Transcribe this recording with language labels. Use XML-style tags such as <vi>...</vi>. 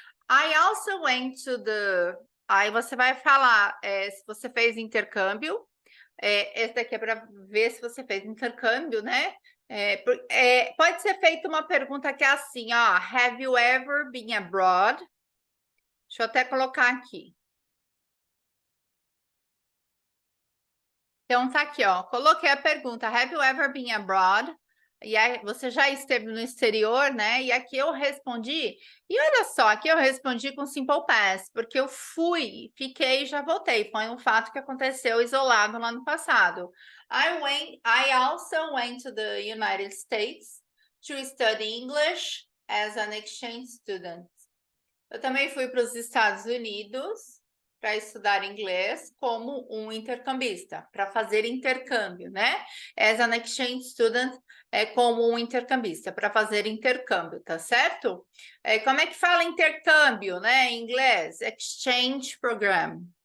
<en>I also went to the...</en> <pt>Aí você vai falar se você fez intercâmbio. Esse daqui é para ver se você fez intercâmbio, né? Pode ser feita uma pergunta que é assim, ó,</pt> <en>have you ever been abroad?</en> <pt>Deixa eu até colocar aqui. Então, tá aqui, ó. Coloquei a pergunta,</pt> <en>have you ever been abroad?</en> <pt>E aí, você já esteve no exterior, né? E aqui eu respondi. E olha só, aqui eu respondi com simple past, porque eu fui, fiquei e já voltei. Foi um fato que aconteceu isolado no ano passado.</pt> <en>I also went to the United States to study English as an exchange student.</en> <pt>Eu também fui para os Estados Unidos para estudar inglês como um intercambista, para fazer intercâmbio, né?</pt> <en>As an exchange student</en> <pt>é como um intercambista, para fazer intercâmbio, tá certo? Como é que fala intercâmbio, né? Em inglês,</pt> <en>exchange program.</en>